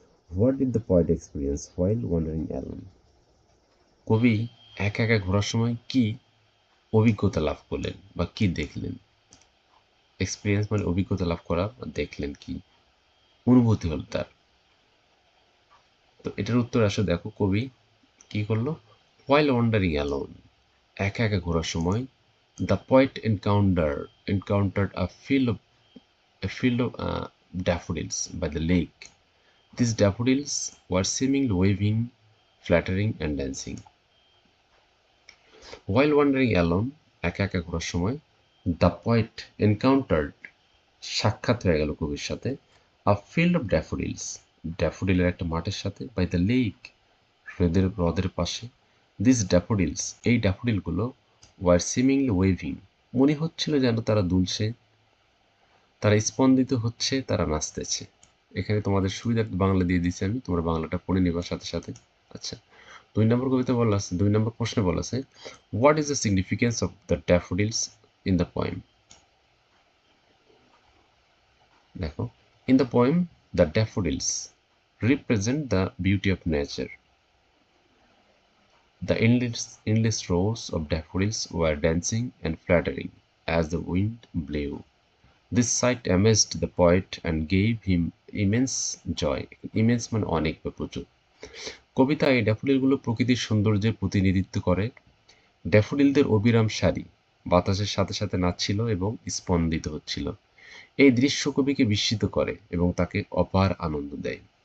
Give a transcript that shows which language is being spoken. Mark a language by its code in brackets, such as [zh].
[en] What did the poet experience while wandering alone. [bn] কবি একা একা ঘোরার সময় কি অভিজ্ঞতা লাভ করলেন বা কি দেখলেন। এক্সপিরিয়েন্স মানে অভিজ্ঞতা লাভ করা, বা দেখলেন কি অনুভূতি হল তার। তো এটার উত্তর আসলে দেখো, কবি কি করলো। [en] while wandering alone, [bn] একা একা ঘোরার সময়। [en] The poet encountered a field of daffodils by the lake. These daffodils were seemingly waving, fluttering and dancing. While wandering alone, [bn] একা একা ঘোরার সময়, [en] the poet encountered, [bn] সাক্ষাৎ হয়ে গেল কবির সাথে, [en] a field of daffodils, [bn] ড্যাফোডিলের একটা মাঠের সাথে, [en] by the lake, [bn] হ্রদের পাশে। [en] this daffodils, [bn] এই ড্যাফোডিলগুলো, [en] were seemingly waving, [bn] মনে হচ্ছিল যেন তারা দুলছে, তারা স্পন্দিত হচ্ছে, তারা নাচতেছে। এখানে তোমাদের সুবিধার্থে বাংলা দিয়ে দিচ্ছি আমি, তোমরা বাংলাটা পড়ে নেবার সাথে সাথে। আচ্ছা, 2 নম্বর কবিতা বলা আছে, 2 নম্বর প্রশ্নে বলা আছে, [en] What is the significance of the daffodils in the poem. দেখো, in the poem the daffodils represent the beauty of nature. The endless rows of daffodils were dancing and fluttering as the wind blew. This sight amazed the poet and gave him immense joy. [bn] Immense মানে অনেক বা প্রচুর। কবিতা এই ড্যাফোডিলগুলো প্রকৃতির সৌন্দর্যের প্রতিনিধিত্ব করে। ড্যাফোডিলদের অবিরাম সারি বাতাসের সাথে সাথে নাচছিল এবং স্পন্দিত হচ্ছিল। এই দৃশ্য কবিকে বিস্মিত করে এবং তাকে অপার আনন্দ দেয়।